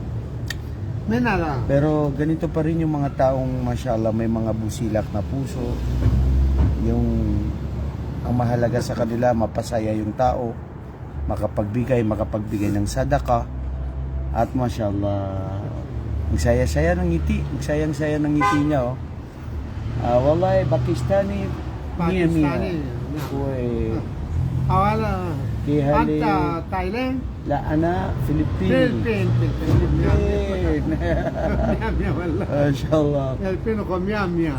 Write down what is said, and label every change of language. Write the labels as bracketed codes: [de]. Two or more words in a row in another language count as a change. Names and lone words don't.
[tl] Pero ganito pa rin yung mga taong mashallah, may mga busilak na puso. Yung ang mahalaga sa kanila, mapasaya yung tao, makapagbigay ng sadaka. At mashallah, ang saya-saya ng ngiti, niya, oh. [ar] والله باكستاني باكستاني. أولا أنت تايلاند؟ لا أنا فلبين. والله ما شاء الله. فلبين ومية.